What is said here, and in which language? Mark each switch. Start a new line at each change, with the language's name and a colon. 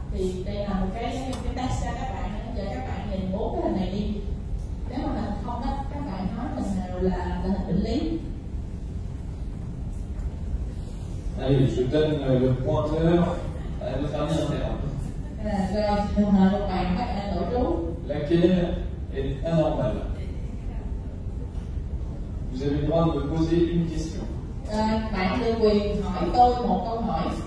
Vietnamese: Thì đây là một cái test cho các bạn, giờ các bạn nhìn 4 cái hình này đi. Nếu mà hình không đó, các bạn nói hình nào là hình bệnh lý.
French: Allez, je donne le pointeur à l'infirmière interne.
Vietnamese: Rồi, trường hợp một bạn nội trú.
French: Laquelle est anormale? Vous avez le droit de me poser une question.
Vietnamese: Bạn được quyền hỏi tôi một câu hỏi.